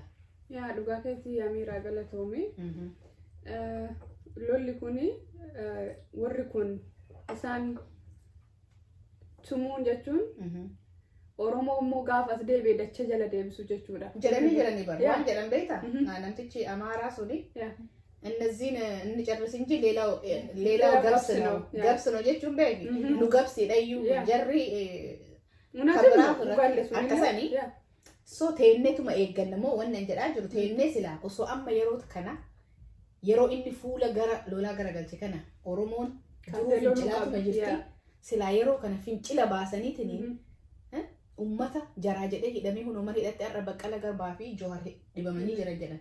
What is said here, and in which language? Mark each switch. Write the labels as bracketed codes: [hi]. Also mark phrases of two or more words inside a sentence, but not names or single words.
[om] Yaa dhugaa keetti Amiiraa galatoome. Lolli kuni warri kun isaan tumuun jechuun Oromoo immoo gaafa as deebi'ee dachee jala deebisu jechuudha. Jedhanii bar waan jedhan beektaa namtichi Amaaraa suni [am] እነዚህን እንጨርስ እንጂ ሌላው ገብስ ነው [om] jechuun beeki nu gabsi dhayyu jarri akkasani so teennetuma eeggannamoo wannan jedhaa jiru teennee silaa osoo amma yeroo kana yeroo inni fuula gara lolaa garagalche kana Oromoon duruu fincilaatuma jirti silaa yeroo kana fincila baasaniitiin ummata jaraa jedhee hidhamee hunuma hidhatte arra Baqqala Garbaa fi Johaar dhibamanii jiran jedhan.